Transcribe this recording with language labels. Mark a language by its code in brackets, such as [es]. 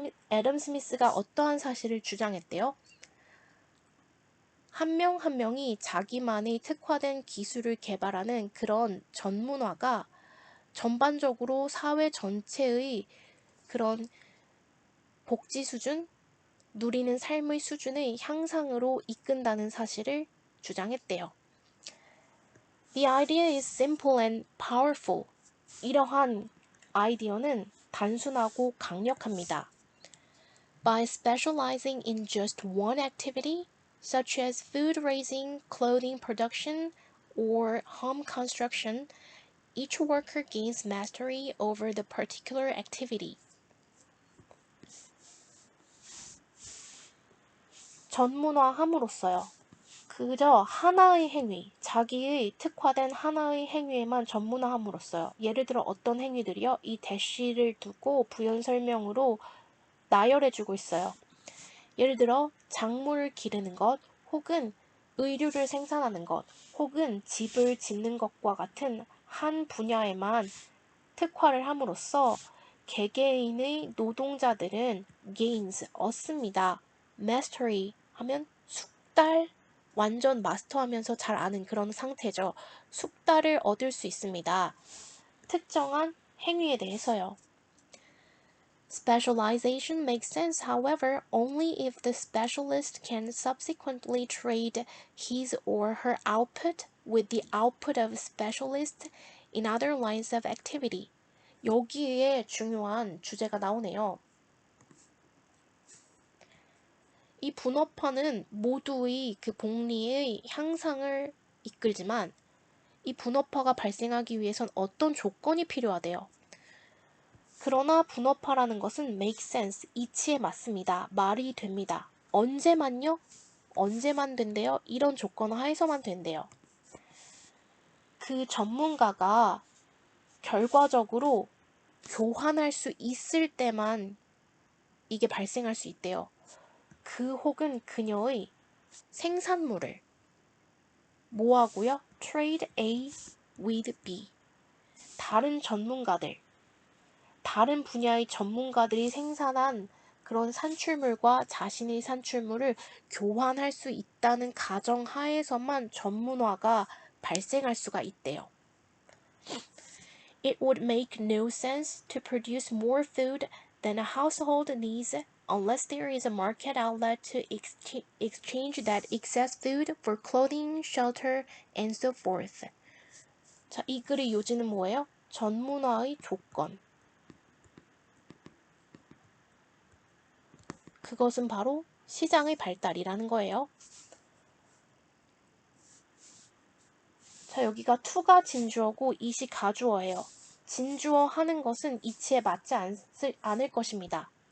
[ko] 애덤 스미스가 어떠한 사실을 주장했대요? 한 명 한 명이 자기만의 특화된 기술을 개발하는 그런 전문화가 전반적으로 사회 전체의 그런 복지 수준, 누리는 삶의 수준의 향상으로 이끈다는 사실을 주장했대요. [en] The idea is simple and powerful. [ko] 이러한 아이디어는 단순하고 강력합니다. [en] By specializing in just one activity, such as food raising, clothing production, or home construction, each worker gains mastery over the particular activity. [ko] 전문화함으로써요. 그저 하나의 행위, 자기의 특화된 하나의 행위에만 전문화함으로써요. 예를 들어 어떤 행위들이요? 이 대시를 두고 부연 설명으로 나열해주고 있어요. 예를 들어 작물을 기르는 것, 혹은 의류를 생산하는 것, 혹은 집을 짓는 것과 같은 한 분야에만 특화를 함으로써 개개인의 노동자들은 gains, 얻습니다. mastery 하면 숙달, 완전 마스터하면서 잘 아는 그런 상태죠. 숙달을 얻을 수 있습니다. 특정한 행위에 대해서요. [en] Specialization makes sense, however, only if the specialist can subsequently trade his or her output with the output of specialists in other lines of activity. [ko] 여기에 중요한 주제가 나오네요. 이 분업화는 모두의 그 복리의 향상을 이끌지만 이 분업화가 발생하기 위해선 어떤 조건이 필요하대요. 그러나 분업화라는 것은 [en] make sense, [ko] 이치에 맞습니다. 말이 됩니다. 언제만요? 언제만 된대요? 이런 조건 하에서만 된대요. 그 전문가가 결과적으로 교환할 수 있을 때만 이게 발생할 수 있대요. 그 혹은 그녀의 생산물을 뭐하고요? [en] Trade A with B. [ko] 다른 전문가들, 다른 분야의 전문가들이 생산한 그런 산출물과 자신의 산출물을 교환할 수 있다는 가정 하에서만 전문화가 발생할 수가 있대요. [en] It would make no sense to produce more food than a household needs unless there is a market outlet to exchange that excess food for clothing, shelter, and so forth. [ko] 자, 이 글의 요지는 뭐예요? 전문화의 조건. 그것은 바로 시장의 발달이라는 거예요. 자, 여기가 to가 진주어고 it이 가주어예요. 진주어 하는 것은 이치에 맞지 않을 것입니다.